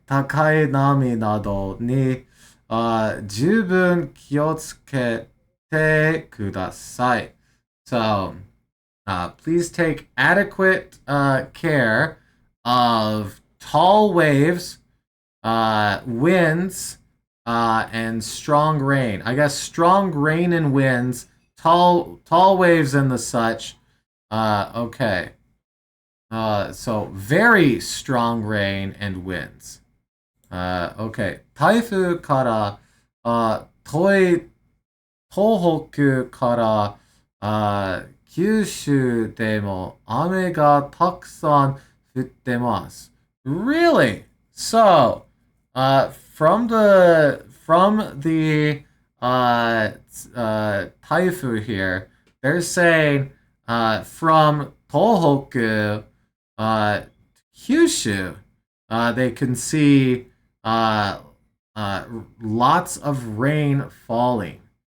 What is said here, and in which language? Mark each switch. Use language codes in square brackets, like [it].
[ja] 高い波などに、十分気をつけてください. [en] So, please take adequate care of tall waves, winds, and strong rain. I guess strong rain and winds, tall waves and the such. Okay. So very strong rain and winds. Okay. [ja] 台風から、東北から、九州でも雨がたくさん降ってます. [en] Really? So, from the typhoon here, they're saying from Tohoku, Kyushu, they can see lots of rain falling.